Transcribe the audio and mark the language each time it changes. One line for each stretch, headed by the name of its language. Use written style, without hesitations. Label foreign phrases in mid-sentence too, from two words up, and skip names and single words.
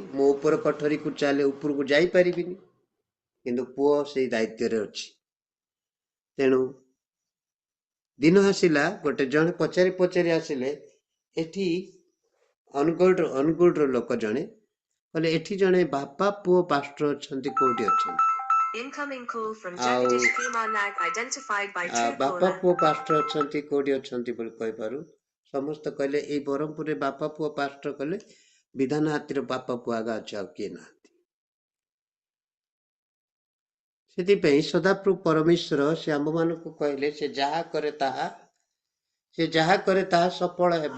Odia: ମୋ ଉପର କୋଠରୀକୁ ଚାଲେ, ଉପରକୁ ଯାଇପାରିବିନି, କିନ୍ତୁ ପୁଅ ସେଇ ଦାୟିତ୍ୱରେ ଅଛି। ତେଣୁ ଦିନ ଆସିଲା, ଗୋଟେ ଜଣେ ପଚାରି ଆସିଲେ, ଏଠି ଅନୁଗୁଳର ଲୋକ ଜଣେ କହିଲେ ଏଠି ଜଣେ ବାପା ପୁଅ ପାଷ୍ଟର ଅଛନ୍ତି, କୋଉଠି ଅଛନ୍ତି?
English: Incoming call from
Odia: ଆଉ
English: Jagadish Kumar Nag identified by
Odia: ବାପା
English: Truecaller.
Odia: ପୁଅ ପାଷ୍ଟର ଅଛନ୍ତି, କୋଉଠି ଅଛନ୍ତି ବୋଲି କହିବାରୁ ସମସ୍ତେ କହିଲେ ଏଇ ବ୍ରହ୍ମପୁରରେ ବାପା ପୁଅ ପାଷ୍ଟର କହିଲେ ବିଧାନ ହାତୀର ବାପା ପୁଅ ଆଗା ଅଛି, ଆଉ କିଏ ନାହାନ୍ତି। ସେଥିପାଇଁ ସଦାପ୍ରଭୁ ପରମେଶ୍ୱର ସେ ଆମ୍ଭମାନଙ୍କୁ କହିଲେ ସେ ଯାହା କରେ ତାହା ସଫଳ ହେବ।